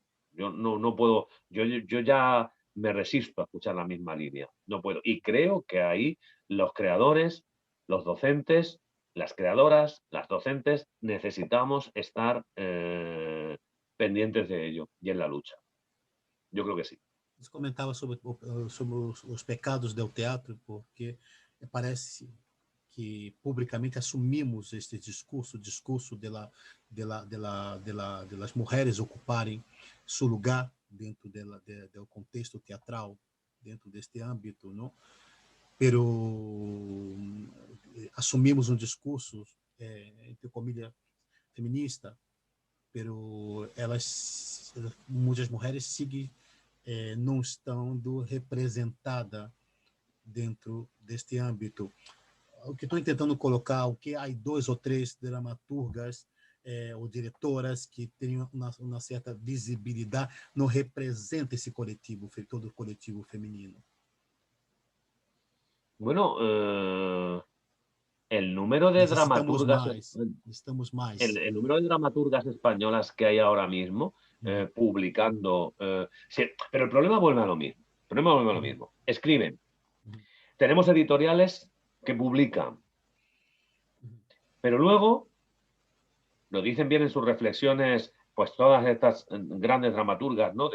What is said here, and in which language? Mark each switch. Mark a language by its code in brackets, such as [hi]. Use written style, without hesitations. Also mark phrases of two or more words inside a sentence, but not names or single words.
[es] Yo no puedo, yo ya me resisto a escuchar la misma línea, no puedo. Y creo que ahí los creadores, los docentes, las creadoras, las docentes, necesitamos estar pendientes de ello y en la lucha. Yo creo que sí. [pt] Você comentava sobre os pecados do teatro, porque parece que publicamente assumimos este discurso de las mulheres ocuparem seu lugar dentro do contexto teatral, dentro deste âmbito, não? Pero assumimos um discurso, [es] entre comillas, [pt] feminista, pero muitas mulheres seguem não estando representada dentro deste âmbito. O que estou tentando colocar, o que há 2 ou 3 dramaturgas ou diretoras que tenham uma certa visibilidade, não representa esse coletivo, todo o coletivo feminino? [es] Bueno, el número de [pt] Necessitamos [es] dramaturgas, [pt] mais, necessitamos mais. [es] el número de dramaturgas españolas que hay ahora mismo publicando, pero el problema vuelve a lo mismo. El problema vuelve a lo mismo. Escriben. Tenemos editoriales que publican, pero luego lo dicen bien en sus reflexiones, pues todas estas grandes dramaturgas, ¿no?